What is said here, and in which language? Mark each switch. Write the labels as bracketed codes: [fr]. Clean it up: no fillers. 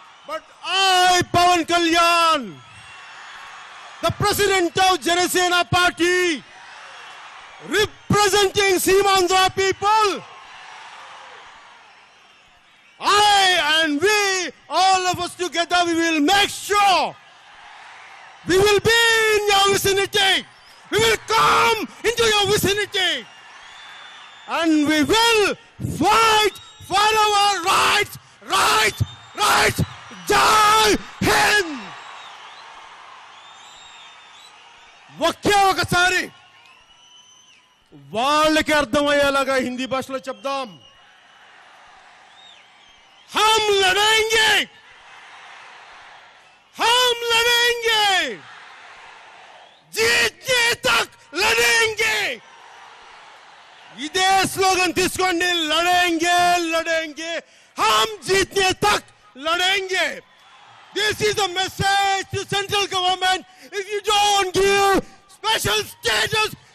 [en] But I, Pawan Kalyan, the president of Janasena Party, representing Seemandhra people, I and we, all of us together, we will make sure we will be in your vicinity. We will come into your vicinity. And we will fight for our rights, rights, rights. Jai Hind! [te] ఒకే ఒకసారి వాళ్ళకి అర్థమయ్యేలాగా హిందీ భాషలో చెప్దాం. [hi] हम लड़ेंगे, हम लड़ेंगे, जीतने तक लड़ेंगे. [te] ఇదే స్లోగన్ తీసుకోండి. [hi] లడేంగే లడేంగే हम जीतने तक लड़ेंगे. [en] This is a message to central government. If you don't give special status